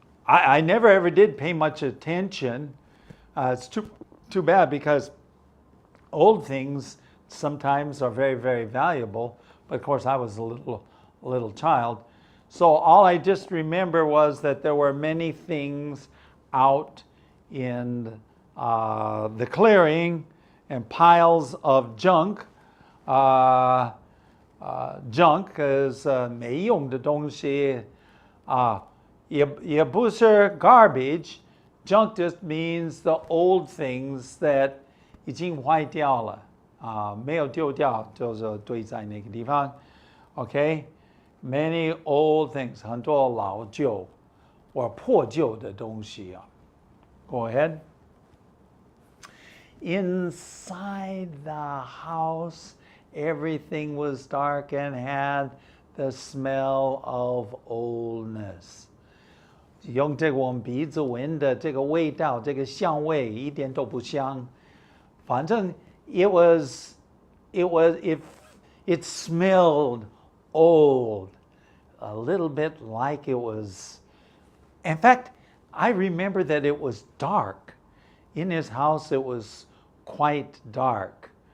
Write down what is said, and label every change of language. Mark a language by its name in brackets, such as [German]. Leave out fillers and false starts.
[English] I never ever did pay much attention. It's too bad because old things sometimes are very, very valuable. But of course, I was a little child. So all I just remember was that there were many things out in the clearing and piles of junk. Junk is [Chinese] 没用的东西. 也不是 garbage. [English] Junk just means the old things that [Chinese] 已经坏掉了. 没有丢掉，就是堆在那个地方.Okay? [English] Many old things, [Chinese] 很多老旧或破旧的东西啊. [English] Go ahead. Inside the house, everything was dark and had the smell of oldness. [Chinese] 用这个我们鼻子闻的这个味道，这个香味一点都不香。反正 [English] it smelled old, a little bit like it was. In fact, I remember that it was dark. In his house, it was quite dark.